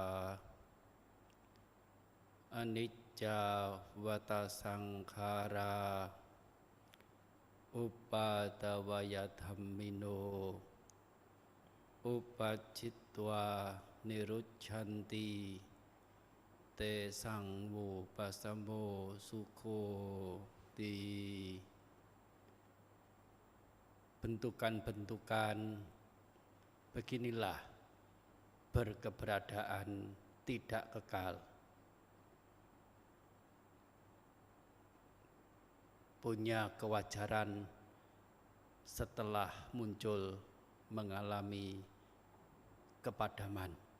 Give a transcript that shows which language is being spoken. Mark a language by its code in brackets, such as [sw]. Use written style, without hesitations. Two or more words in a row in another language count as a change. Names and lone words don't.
[pi] Anicca vata sankhara upadavaya dhammino upacitwa nirucchanti te sangmu pasamo sukho. [id] Di bentukan-bentukan beginilah berkeberadaan tidak kekal, punya kewajaran setelah muncul mengalami kepadaman.